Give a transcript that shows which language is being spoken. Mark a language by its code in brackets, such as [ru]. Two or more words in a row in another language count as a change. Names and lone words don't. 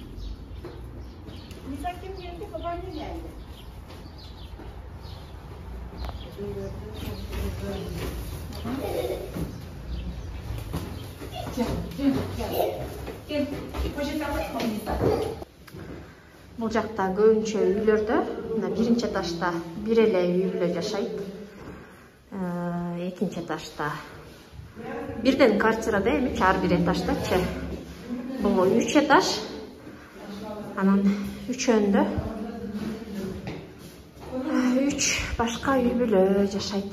[tr] Nisa kim geldi? Babaanne geldi. Gel. Poşet alayım mı Nisa? [ky] Бул жакта көбүнчө үйлөрдө, мына биринчи этажда бир эле үй бүлө жашайт. Экинчи этажда бирден квартирада эми ар бир этаждачы. Бул 3 этаж. Анан үчөөндө 3 башка үй бүлө жашайт.